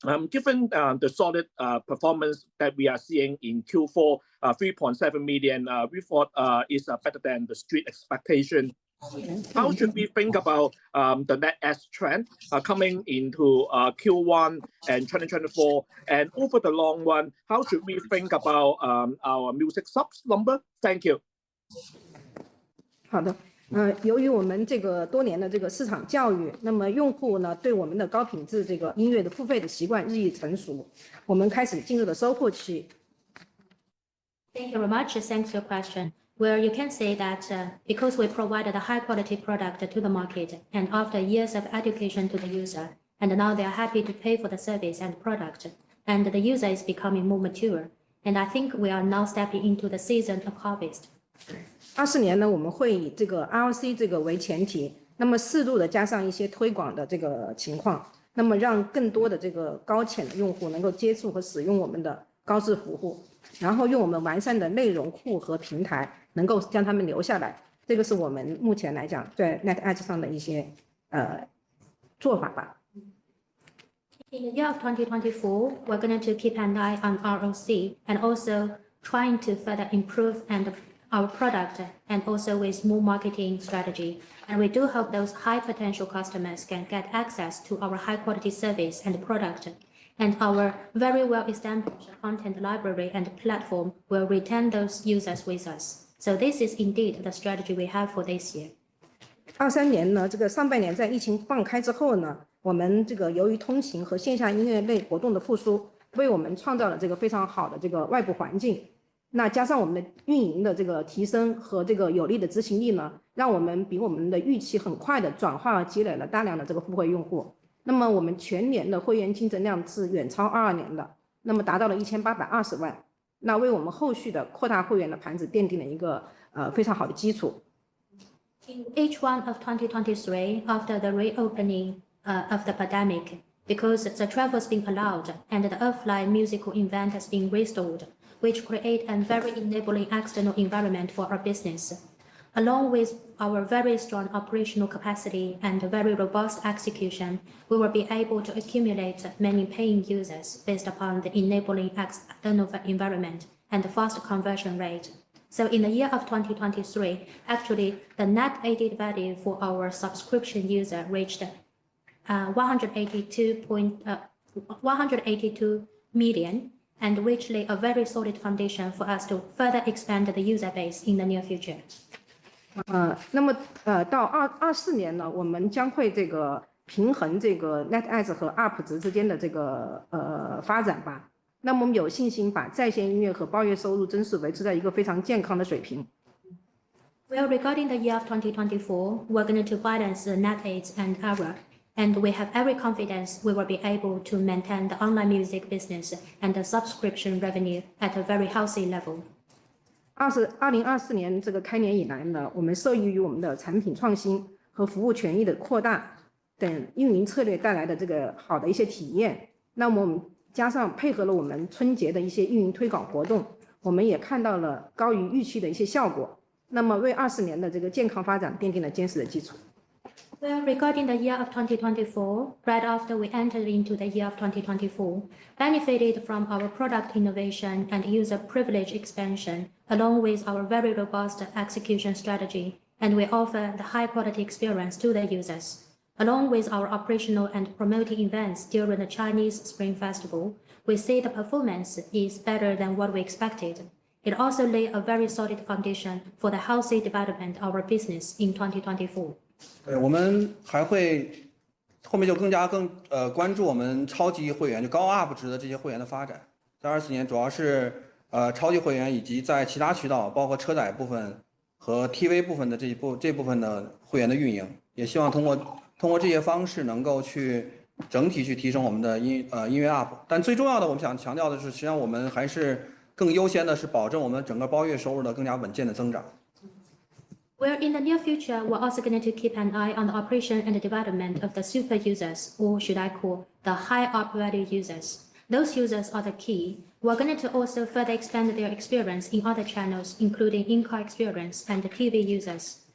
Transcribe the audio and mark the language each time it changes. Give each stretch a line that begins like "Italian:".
English: Given the solid performance that we are seeing in Q4, 3.7 million, we thought is better than the street expectation. How should we think about the net adds trend coming into Q1 and 2024? And over the long run, how should we think about our music subs number? Thank you.
Chinese: 好的。由于我们这个多年的这个市场教育，那么用户呢对我们的高品质这个音乐的付费的习惯日益成熟，我们开始进入了收获期。
English: Thank you very much. Thanks for your question. Where you can say that because we provided a high quality product to the market and after years of education to the user, and now they are happy to pay for the service and product, and the user is becoming more mature. And I think we are now stepping into the season of harvest.
Chinese: 24年呢，我们会以这个 ROC 这个为前提，那么适度的加上一些推广的这个情况，那么让更多的这个高潜的用户能够接触和使用我们的高质服务，然后用我们完善的内容库和平台，能够将他们留下来。这个是我们目前来讲在 Net Edge 上的一些做法吧。
English: In the year of 2024, we're going to keep an eye on ROC and also trying to further improve our product and also with more marketing strategy. And we do hope those high potential customers can get access to our high quality service and product. And our very well established content library and platform will retain those users with us. So this is indeed the strategy we have for this year.
Chinese: 23年呢，这个上半年在疫情放开之后呢，我们这个由于通勤和线下音乐类活动的复苏，为我们创造了这个非常好的这个外部环境。那加上我们的运营的这个提升和这个有力的执行力呢，让我们比我们的预期很快的转化积累了大量的这个付费用户。那么我们全年的会员净增量是远超22年的，那么达到了1820万，那为我们后续的扩大会员的盘子奠定了一个非常好的基础。
English: In H1 of 2023, after the reopening of the pandemic, because the travel has been allowed and the offline musical event has been restored, which create a very enabling external environment for our business. Along with our very strong operational capacity and very robust execution, we will be able to accumulate many paying users based upon the enabling external environment and the fast conversion rate. So in the year of 2023, actually the net added value for our subscription user reached 182 million, and which lay a very solid foundation for us to further expand the user base in the near future.
Chinese: 那么到24年呢，我们将会这个平衡这个 Net Adds 和 UP 值之间的这个发展吧。那么我们有信心把在线音乐和包月收入增速维持在一个非常健康的水平。
English: Well, regarding the year of 2024, we're going to balance the net adds and ARA. And we have every confidence we will be able to maintain the online music business and the subscription revenue at a very healthy level.
Chinese: 2024年这个开年以来呢，我们受益于我们的产品创新和服务权益的扩大等运营策略带来的这个好的一些体验。那么我们加上配合了我们春节的一些运营推广活动，我们也看到了高于预期的一些效果。那么为24年的这个健康发展奠定了坚实的基础。
English: Well, regarding the year of 2024, right after we entered into the year of 2024, benefited from our product innovation and user privilege expansion, along with our very robust execution strategy. and we offer the high-quality experience to the users. Along with our operational and promoting events during the Chinese Spring Festival, we see the performance is better than what we expected. It also laid a very solid foundation for the healthy development of our business in 2024.
Chinese: 我们还会后面就更关注我们超级会员就高 UP 值的这些会员的发展。在24年主要是超级会员以及在其他渠道，包括车载部分和 TV 部分的这部分的会员的运营，也希望通过这些方式能够去整体去提升我们的音乐 UP。但最重要的，我们想强调的是，实际上我们还是更优先的是保证我们整个包月收入的更加稳健的增长。
English: Where in the near future, we're also going to keep an eye on the operation and the development of the super users, or should I call the high up value users. Those users are the key. We're going to also further expand their experience in other channels, including in-car experience and the TV users.